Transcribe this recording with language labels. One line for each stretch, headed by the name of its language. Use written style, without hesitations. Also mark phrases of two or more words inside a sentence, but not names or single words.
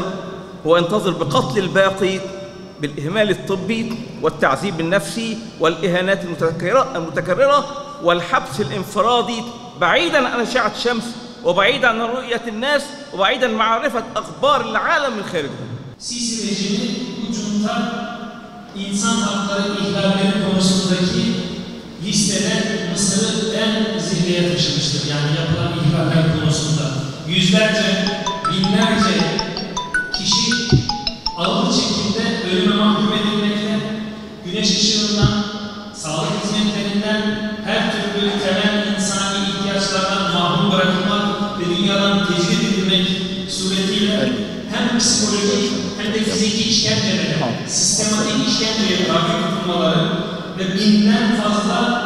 Arabic: هو ينتظر بقتل الباقي بالإهمال الطبي والتعذيب النفسي والإهانات المتكررة والحبس الانفرادي بعيداً عن أشعة الشمس وبعيداً عن رؤية الناس وبعيداً عن معرفة أخبار العالم من خارجهم.
Turkish: Sisi rejimi bu junta insan hakları ihlalleri konusundaki listede Mısır'ı en zirveye taşımıştır. Yani yapılan ihlaller konusunda yüzlerce, binlerce kişi ağır şekilde ölüme mahkum edilmekte, güneş ışığından, sağlık hizmetlerinden, her türlü temel insani ihtiyaçlardan mahrum bırakılmak ve dünyadan tecrid edilmek suretiyle hem psikolojik hem de fiziki işkencelere, sistematik işkencelere tabi tutulmaları ve binden fazla